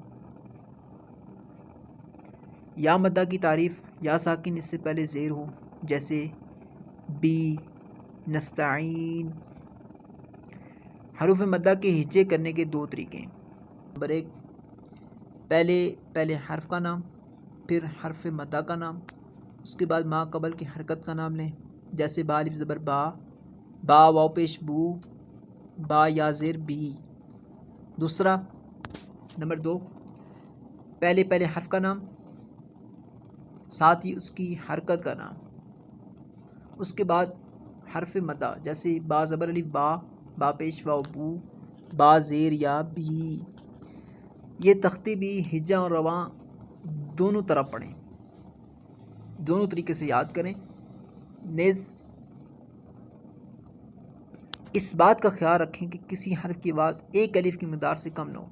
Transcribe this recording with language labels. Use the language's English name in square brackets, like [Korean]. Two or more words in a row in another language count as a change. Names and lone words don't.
[Urdu] یا مدہ کی تعریف: یا ساکن اس سے پہلے زیر ہو، جیسے بی، نستعین۔ حروف مدہ کے ہجے کرنے کے 2 طریقے ہیں۔ نمبر 1، پہلے حرف کا نام، پھر حرف مدہ کا نام، اس کے بعد ما قبل کی حرکت کا نام لیں، جیسے با الف زبر با، با واو پیش بو، با یا زیر بی۔ دوسرا، نمبر 2، پہلے حرف کا نام، ساتھ ہی اس کی حرکت کا نام، اس کے بعد حرف مدہ، جیسے با زبر الف با، با پیش واو بو، با زیر یا بی۔ یہ تختی بھی ہجا اور رواں دونوں طرف پڑھیں، دونوں طریقے سے یاد کریں۔ نیز اس بات کا خیال رکھیں کہ کسی حرف کی آواز ایک الف کی مقدار سے کم نہ ہو۔